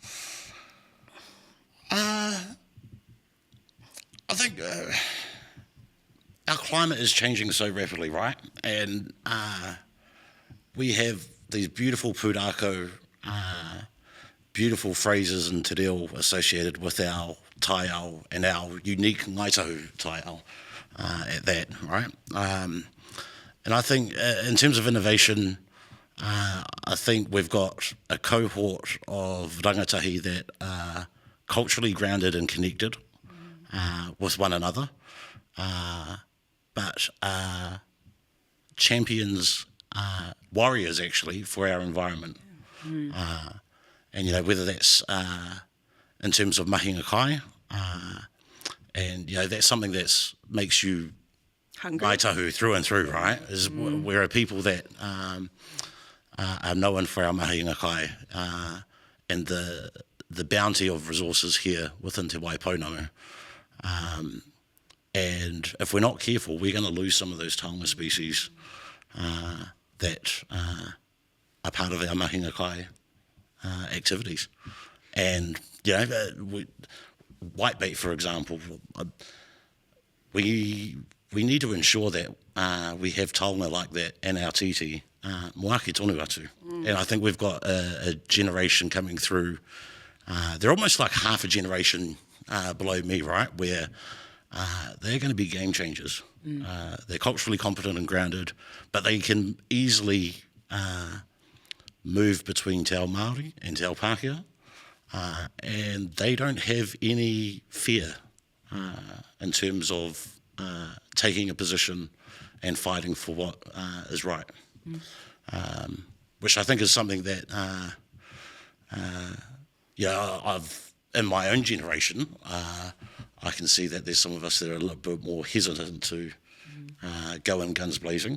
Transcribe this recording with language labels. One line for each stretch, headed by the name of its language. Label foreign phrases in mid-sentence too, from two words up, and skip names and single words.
English: I think our climate is changing so rapidly, right? And we have these beautiful pūrākau, beautiful phrases and
Māori: te reo
English: associated with our taiao and our unique Ngāi Tahu taiao at that, right? And I think in terms of innovation, I think we've got a cohort of rangatahi that are culturally grounded and connected with one another, but champions, warriors actually, for our environment. And whether that's in terms of
Māori: mahinga kai,
English: and that's something that makes you Hungry. Ngāi Tahu through and through, right? Is we're a people that are known for our
Māori: mahinga kai
English: and the bounty of resources here within Te Waipounamu. And if we're not careful, we're going to lose some of those taonga species that are part of our
Māori: mahinga kai
English: activities. And, whitebait, for example, we need to ensure that we have taonga like that in our titi,
Māori: moaki tonu atu.
English: And I think we've got a generation coming through, they're almost like half a generation below me, right, where they're going to be game changers. They're culturally competent and grounded, but they can easily move between
Māori: te ao Māori
English: and
Māori: te ao Pākehā,
English: and they don't have any fear in terms of taking a position and fighting for what is right, which I think is something that I've in my own generation I can see that there's some of us that are a little bit more hesitant to go in guns blazing.